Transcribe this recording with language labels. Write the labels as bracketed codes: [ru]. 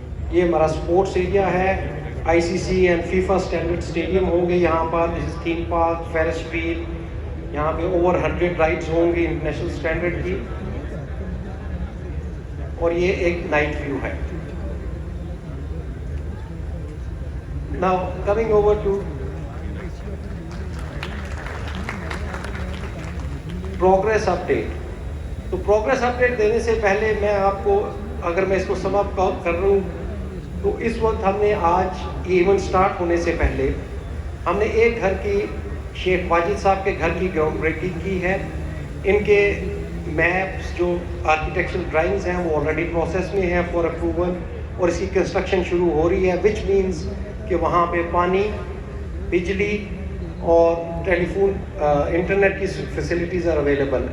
[ur] یہ ہمارا sports area ہے, آئی سی سی اینڈ فیفا اسٹینڈرڈ اسٹیڈیم ہوں گے یہاں پر. [en] this is theme park, ferris wheel, [ur] یہاں پہ اوور 100 رائڈز ہوں گی انٹرنیشنل اسٹینڈرڈ کی, اور یہ ایک نائٹ ویو ہے. [en] Now coming over to progress update. [ur] تو پروگریس اپڈیٹ دینے سے پہلے میں آپ کو اگر میں اس کو سم اپ کر رہا ہوں تو اس وقت ہم نے آج ایونٹ سٹارٹ ہونے سے پہلے ہم نے ایک گھر کی شیخ واجد صاحب کے گھر کی گراؤنڈ بریکنگ کی ہے. ان کے میپس جو آرکیٹیکچرل ڈرائنگز ہیں وہ آلریڈی پروسیس میں ہیں [en] for approval, [ur] اور اس کی کنسٹرکشن شروع ہو رہی ہے, [en] which means [ur] کہ وہاں پہ پانی, بجلی اور ٹیلی فون, انٹرنیٹ کی فیسلٹیز [en] Are available.